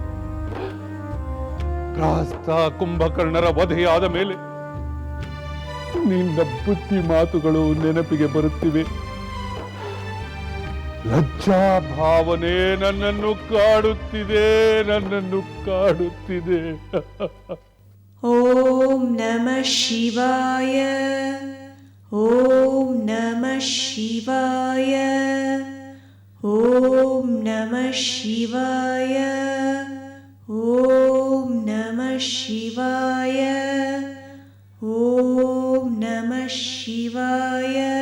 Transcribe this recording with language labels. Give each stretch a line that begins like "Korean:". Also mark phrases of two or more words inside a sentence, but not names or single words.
Kannada: ಪ್ರಾಸ್ತ ಕುಂಭಕರ್ಣರ ವಧೆಯಾದ ಮೇಲೆ ನಿನ್ನ ಬುದ್ಧಿ ಮಾತುಗಳು ನೆನಪಿಗೆ ಬರುತ್ತಿವೆ. ಲಜ್ಜಾ ಭಾವನೆ ನನ್ನನ್ನು ಕಾಡುತ್ತಿದೆ, ನನ್ನನ್ನು ಕಾಡುತ್ತಿದೆ.
Sanskrit: ಓಂ ನಮಃ ಶಿವಾಯ, ಓಂ ನಮಃ ಶಿವಾಯ, ಓಂ ನಮಃ ಶಿವಾಯ, ಓಂ ನಮಃ ಶಿವಾಯ, ಓಂ ನಮಃ ಶಿವಾಯ,